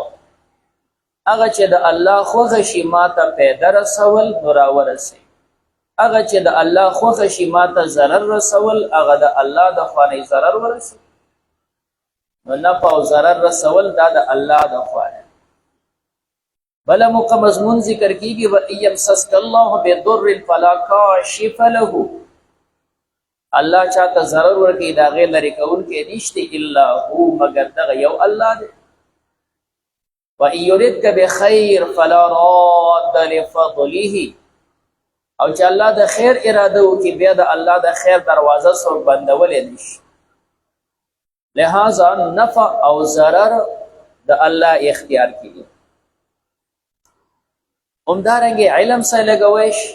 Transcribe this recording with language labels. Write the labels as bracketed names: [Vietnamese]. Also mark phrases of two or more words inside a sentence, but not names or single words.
[Pashto] هغه چې د الله خوښه شي ما ته پیدا رسول نو راورسوي، هغه چې د الله خوښه شي ما ته ضرر رسول هغه د الله د خوا نه ضرر ورسوي. نو نفع او ضرر رسول دا د الله د خوا نه. بله موقع مضمون ذکر کیږي [Arabic] وَإِن يَمْسَسْكَ اللَّهُ بِضُرٍّ فَلَا كَاشِفَ لَهُ. [Pashto] الله چاته ضرر ورکړي د هغې لرې کوونکی نشته [Arabic] الا هو [Pashto] مگر دغه یو الله دی. [Arabic] وَإِن يُرِدْكَ بِخَيْرٍ فَلَا رَادَّ لِفَضْلِهِ. [Pashto] او چې الله د خیر اراده وکړي بیا د الله د خیر دروازه څوک بندولی نشي. لہذا نفع او ضرر د الله اختیار کړي. همدارنګې علم سره لګوئ شي.